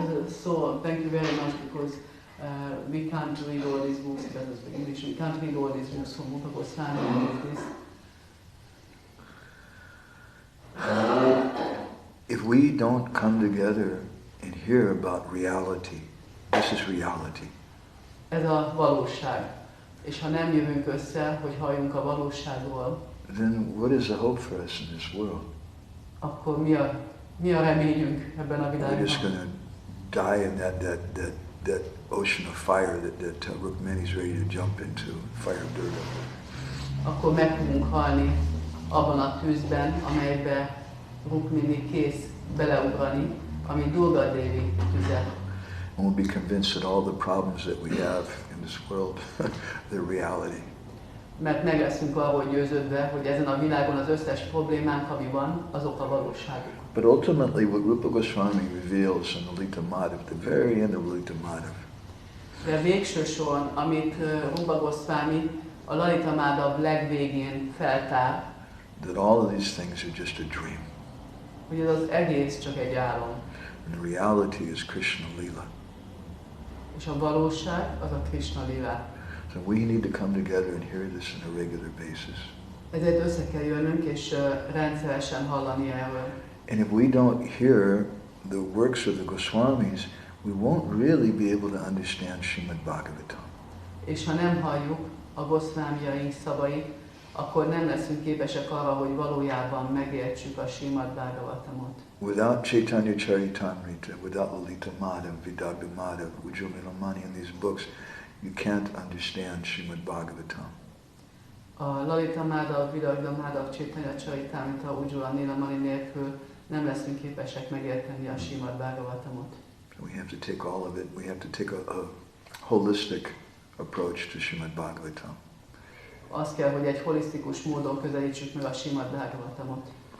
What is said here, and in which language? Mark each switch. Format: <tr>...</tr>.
<en>So thank you very much because we can't read all these books, that is the English, we can't read all these books from Rupa Goswami and this. If we don't come together and hear about reality, this is reality.</en> <hu>Ez a valóság. És ha nem jövünk össze, hogy halljunk a valóságról,</hu> <en>then what is the hope for us in this world?</en> <hu>akkor mi a reményünk ebben a</hu> <en>We're just going</en> <hu>világban?</hu> <en>to die in that ocean of fire that Rukmini is ready to jump into, fire of Durga.</en> <hu>Akkor meg fogunk halni abban a tűzben, amelybe Rukmini kész beleugrani, ami Durga Devi tüze.</hu> <en>And we'll be convinced that all the problems that we have in this world, they're reality.</en> <hu>Mert meg leszünk arról győződve, hogy ezen a világon az összes problémánk, ami van, azok a valóságok.</hu> <en>But ultimately what Rupa Goswami reveals in Lalita Madhava, at the very end of Lalita Madhava,</en> <hu>De végső soron, amit Rupa Goswami a Lalita Madhava legvégén feltár,</hu> <en>that all of these things are just a dream.</en> <hu>hogy ez az egész csak egy álom.</hu> <en>And the reality is Krishna Lila.</en> <hu>És a valóság az a Krishna Lila.</hu> <en>So we need to come together and hear this on a regular basis.</en> <hu>Ezért össze kell jönnünk és rendszeresen hallani erről.</hu> <en>And if we don't hear the works of the Goswamis, we won't really be able to understand Srimad Bhagavatam.</en> <hu>És ha nem halljuk a Goswamiaink szavait, akkor nem leszünk képesek arra, hogy valójában megértsük a Srimad Bhagavatamot.</hu> <en>Without Chaitanya Charitamrita, without Lalita Madhava, Vidagda Madhava, Ujjwala Nilamani and these books, you can't understand Srimad Bhagavatam.</en> <hu>A Lalita Madhava, Vidagda Madhava, Chaitanya Charitamrita, Ujjwala Nilamani nélkül nem leszünk képesek megérteni a Srimad Bhagavatamot.</hu> <en>We have to take all of it, we have to take a holistic approach to Srimad Bhagavatam.</en> <hu>Az kell, hogy egy holisztikus módon közelítsük meg a Srimad Bhagavatamot.</hu>